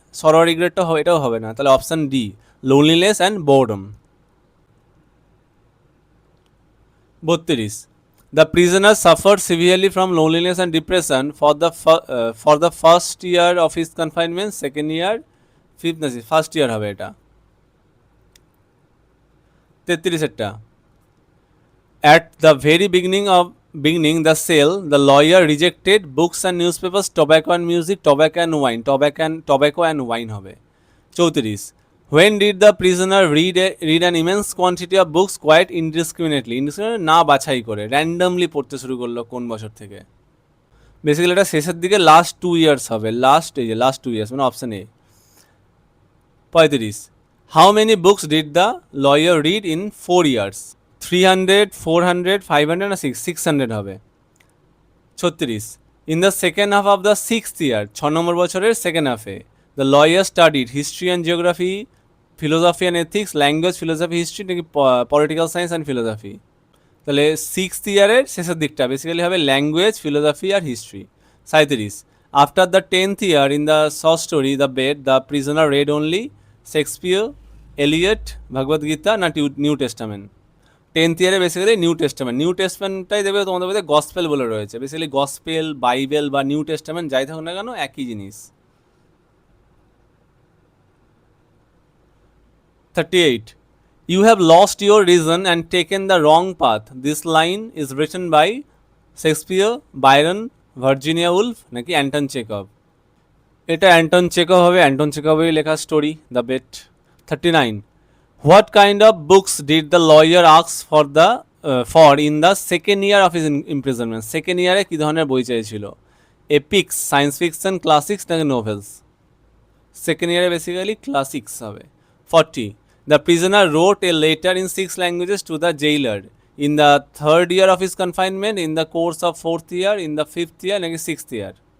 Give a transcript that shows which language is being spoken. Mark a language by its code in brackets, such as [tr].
[bn] সরো রিগ্রেটটা হবে, এটাও হবে না। তাহলে option D, loneliness and boredom. [en] 32, the prisoner suffer severely from loneliness and depression for the first year of his confinement, second year, fifth না, first year [bn] হবে এটা। [en] 33, at the very beginning the sale the lawyer rejected books and newspapers, tobacco and music, tobacco and wine হবে। 34, when did the prisoner read an immense quantity of books quite indiscriminately? [bn] না বাছাই করে randomly পড়তে শুরু করলো কোন বছর থেকে? বেসিক্যালি এটা শেষের দিকে, লাস্ট 2 years হবে, লাস্ট 2 years, মানে option A. [en] 35, how many books did the lawyer read in 4 years? 300, 400, 500 না 600 হবে। 36, in the second half of the 6th year, [bn] 6 নম্বর বছরের সেকেন্ড হাফে, [en] the lawyer studied history and geography, philosophy and ethics, language, philosophy, history [bn] নাকি [en] Political science and philosophy? [bn] তাহলে 6th ইয়ারের শেষের দিকটা basically হবে language, philosophy আর history. [en] 37, after the 10th year in the short story the bet the prisoner read only Shakespeare, Eliot, Bhagavad Gita [bn] না [en] New testament? [bn] 10th ইয়ারে basically new টেস্টামেন্টটাই দেবে তোমাদের মধ্যে, গসপেল বলে রয়েছে। বেসিক্যালি গসপেল, বাইবেল বা নিউ টেস্টামেন্ট যাই থাকুক না কেন একই জিনিস। [en] 38, you have lost your reason and taken the wrong path. This line is written by Shakespeare, Byron, Virginia Woolf [bn] নাকি [en] Anton Chekhov? [bn] এটা অ্যান্টন চেকভ হবে, অ্যান্টন চেকভেরই লেখা story [en] The bet. 39, what kind of books did the lawyer ask for in the second year of his imprisonment? [bn] Second ইয়ারে কী ধরনের বই চাইছিল? Epics, science fiction, classics নাকি novels? Second ইয়ারে basically classics হবে। [en] 40, the prisoner wrote a letter in 6 languages to the jailer in the 3rd year of his confinement, in the course of 4th year, in the 5th year [bn] নাকি [en] 6th year?